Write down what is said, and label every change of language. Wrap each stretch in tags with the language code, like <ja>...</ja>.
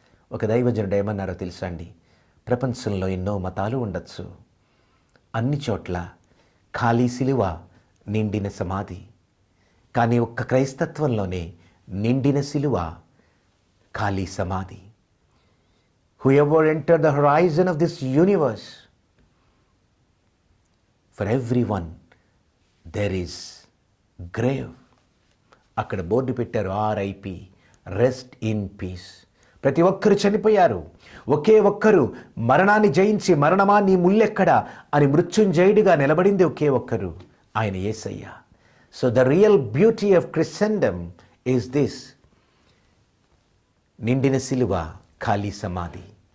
<te>ఒక దైవజనుడు ఏమన్నారో తెలుసా అండి? ప్రపంచంలో ఎన్నో మతాలు ఉండొచ్చు, అన్ని చోట్ల ఖాళీ సిలువ, నిండిన సమాధి. కానీ ఒక్క క్రైస్తత్వంలోనే నిండిన సిలువ, ఖాళీ సమాధి.</te> <en>Whoever entered the horizon of this universe, for everyone there is grave.</en> <te>అక్కడ బోర్డు పెట్టారు, RIP,</te> <en>Rest in peace.</en> <te>ప్రతి ఒక్కరు చనిపోయారు. ఒకే ఒక్కరు మరణాన్ని జయించి, మరణమా నీ ముల్లెక్కడా అని మృత్యుంజయుడిగా నిలబడింది ఒకే ఒక్కరు, ఆయన యేసయ్య.</te> <en>so the real beauty of Christendom is this:</en> <te>నిండిన సిలువ, ఖాళీ సమాధి.</te>